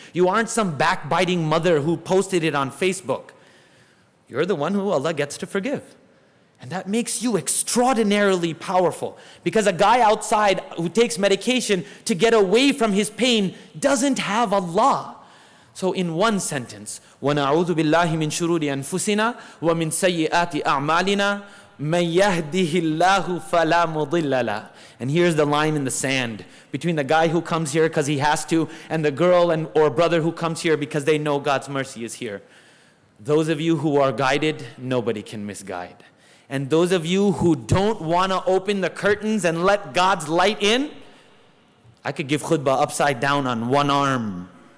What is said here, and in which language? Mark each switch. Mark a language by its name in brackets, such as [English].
[English] You aren't some backbiting mother who posted it on Facebook. You're the one who Allah gets to forgive. And that makes you extraordinarily powerful. Because a guy outside who takes medication to get away from his pain doesn't have Allah. So in one sentence, [Arabic] وَنَعُوذُ بِاللَّهِ مِنْ شُرُورِ أَنفُسِنَا وَمِنْ سَيِّئَاتِ أَعْمَالِنَا مَن يَهْدِهِ اللَّهُ فَلَا مُضِلَّ لَهُ. [English] And here's the line in the sand between the guy who comes here because he has to and the girl or brother who comes here because they know God's mercy is here. Those of you who are guided, nobody can misguide. And those of you who don't want to open the curtains and let God's light in, I could give khutbah upside down on one arm.